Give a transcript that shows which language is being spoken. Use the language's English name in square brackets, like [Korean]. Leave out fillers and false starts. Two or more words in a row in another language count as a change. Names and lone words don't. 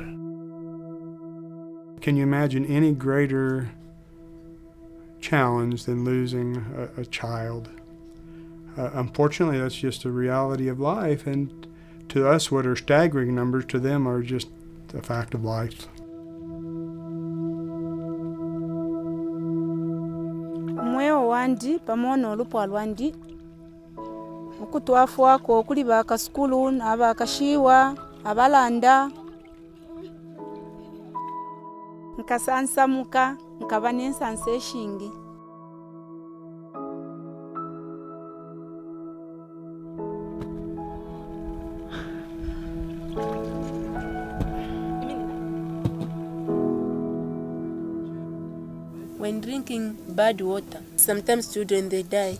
[English] Can you imagine any greater challenge than losing a child? Unfortunately, that's just a reality of life, and to us, what are staggering numbers, to them are just a fact of life. [Bemba] Mweo wandi pamono lupo alwandi ukutwafu wako kuli baka skulu na baka shiwa abalanda nkasansamuka nkaba nensansa shingi. [English] When drinking bad water, sometimes children they die.